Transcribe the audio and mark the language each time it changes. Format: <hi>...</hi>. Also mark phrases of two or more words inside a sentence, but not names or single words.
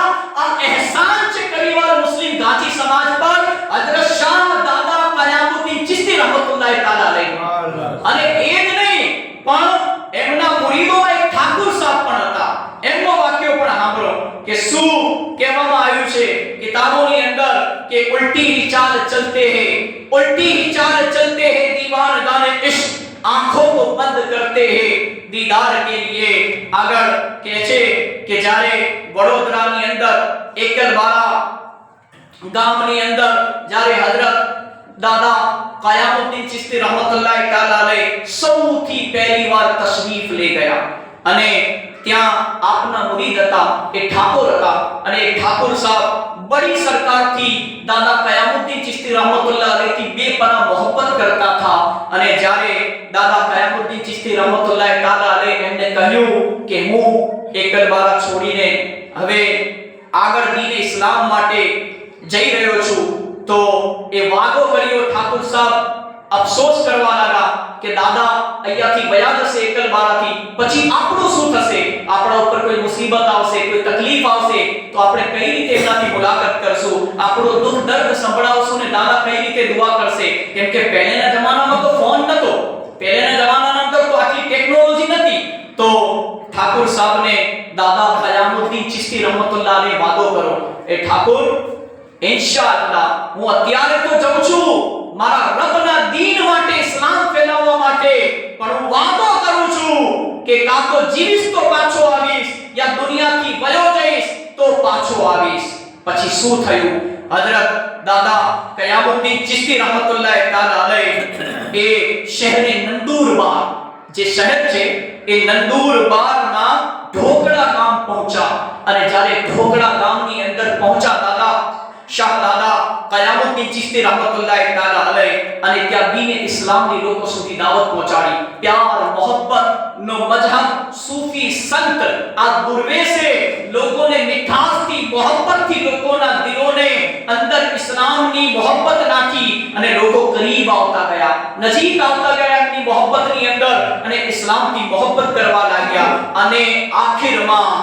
<gu>આ અહેસાન છે કડીવાલ મુસ્લિમ ઘાંચી સમાજ પર હઝરત શાહ દાદા કયામુદ્દીન ચિશ્તી</gu> <ar>رحمة الله تعالى عليه.</ar> <gu>અને એ જ નહીં પણ એમના મુરીદોમાં એક ઠાકુર સાહેબ પણ હતા. એમનો વાક્યો પણ સાંભળો કે શું કહેવામાં આવ્યું છે કિતાબોની અંદર કે ઉલ્ટી</gu> <hi>ही चाल चलते हैं दीवान गाने इश्क आंखों को बंद करते हैं दीदार के लिए।</hi> <gu>આગળ કહે છે કે જ્યારે વડોદરાની અંદર એકલબારા ગામની અંદર જ્યારે હજરત દાદા કયામુદ્દીન ચિશ્તી</gu> <ar>رحمة الله تعالى عليه</ar> <gu>સૌથી પહેલી વાર તશરીફ લઈ ગયા અને ત્યાં આપના મુરીદ હતા એ ઠાકોર હતા અને એ ઠાકોર સાહેબ</gu> <hi>बड़ी सरकार थी दादा कयामुद्दीन चिश्ती रहमतुल्लाह अलैह की बेपनाह मोहब्बत करता था</hi> <gu>અને જ્યારે દાદા કયામુદ્દીન ચિશ્તી</gu> <ar>رحمة الله تعالى عليه</ar> <gu>એમને કહ્યું કે હું એકલબારા છોડીને હવે આગળ દીન ઇસ્લામ માટે જઈ રહ્યો છું તો એ વાદો કર્યો ઠાકોર સાહેબ અફસોસ કરવા લાગા કે દાદા અહીંયાથી વયા જશે એકલબારાથી પછી આપણું શું થશે આપણા ઉપર કોઈ મુસીબત આવશે કોઈ તકલીફ આવશે તો આપણે કઈ રીતે એમનાથી મુલાકાત કરશું આપણો દુઃખ દર્દ સંભળાવશું ને દાદા કઈ રીતે દુઆ કરશે કેમ કે પહેલેના જમાનામાં તો ફોન નતો પહેલેના જમાનામાં તો આટલી ટેકનોલોજી નથી તો ઠાકોર સાહેબને દાદા કયામુદ્દીન ચિશ્તી</gu> <ar>رحمة الله عليه</ar> <gu>વાદો કરો એ ઠાકોર ઇન્શાઅલ્લાહ હું અત્યારે તો જાઉં છું મારા રબના દીન માટે ઇસ્લામ ફેલાવવા માટે પણ હું વાદો કરું છું કે કાં તો જીવીશ તો પાછો આવીશ યા દુનિયાથી વયો જઈશ તો પાછો આવીશ પછી શું થયું હજરત દાદા કયામુદ્દીન ચિશ્તી</gu> <ar>رحمة الله تعالى عليه</ar> <gu>એ શહેરે નંદુરબાર જે શહેર છે એ નંદુરબારના ઢોકળા ગામ પહોંચ્યા અને જ્યારે ઢોકળા ગામની અંદર પહોંચ્યા દાદા શાહ દાદા કયામુદ્દીન ચિશ્તી रहमतुल्लाह</gu> <ar>تعالى عليه</ar> <gu>અને ત્યાં દીન ઇસ્લામની લોકો સુધી દાવત પહોંચાડી પ્યાર મોહબ્બત નો મજહબ સૂફી સંત આ દુર્વેશે લોકોને મીઠાસથી મોહબ્બતથી લોકોના દિલોને અંદર ઇસ્લામની મોહબ્બત નાખી અને લોકો કરીબ આવતા ગયા નજીક આવતા ગયા એમની મોહબ્બતની અંદર અને ઇસ્લામથી મોહબ્બત કરવા લાગ્યા અને આખિરમાં</gu>